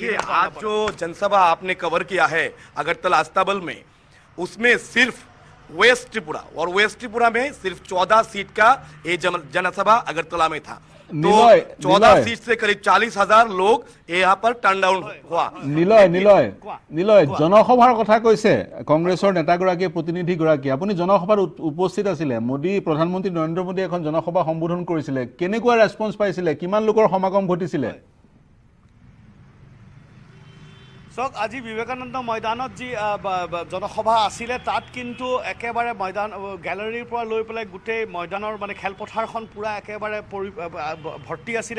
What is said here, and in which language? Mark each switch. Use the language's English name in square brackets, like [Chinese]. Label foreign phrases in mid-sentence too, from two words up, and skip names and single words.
[Hindi] देखिए, आज जो जनसभा आपने कवर किया है अगरतला अस्तबल में, उसमें सिर्फ वेस्ट त्रिपुरा, और वेस्ट त्रिपुरा में सिर्फ 14 सीट का ये जनसभा अगरतला में था। तो 14 सीट से करीब 40,000 लोग यहाँ पर [English] turn down [Hindi] हुआ। [Assamese] নিলয় জনসভাৰ কথা কৈছে কংগ্ৰেছৰ নেতাগৰাকীয়ে, প্ৰতিনিধিগৰাকীয়ে। আপুনি জনসভাত উপস্থিত আছিলে, প্ৰধানমন্ত্ৰী নৰেন্দ্ৰ মোদীয়ে এখন জনসভা সম্বোধন কৰিছিলে, কেনেকুৱা ৰেছপন্স পাইছিলে, কিমান লোকৰ সমাগম ঘটিছিলে? চাওক, আজি বিবেকানন্দ ময়দানত যি জনসভা আছিলে, তাত কিন্তু একেবাৰে ময়দান গেলাৰীৰ পৰা লৈ পেলাই গোটেই ময়দানৰ মানে খেলপথাৰখন পূৰা একেবাৰে ভৰ্তি আছিলে।